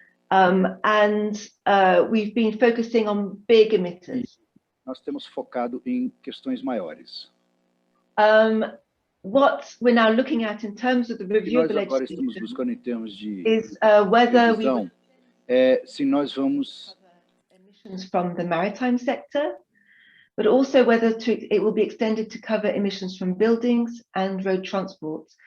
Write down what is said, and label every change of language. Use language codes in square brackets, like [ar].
[en] We've been focusing on big emitters. [pt] Nós temos focado em questões maiores. [en] What we're now looking at in terms of the review of the legislation is whether we [pt] se nós vamos [en] emissions from the maritime sector, but also whether it will be extended to cover emissions from buildings and road transport.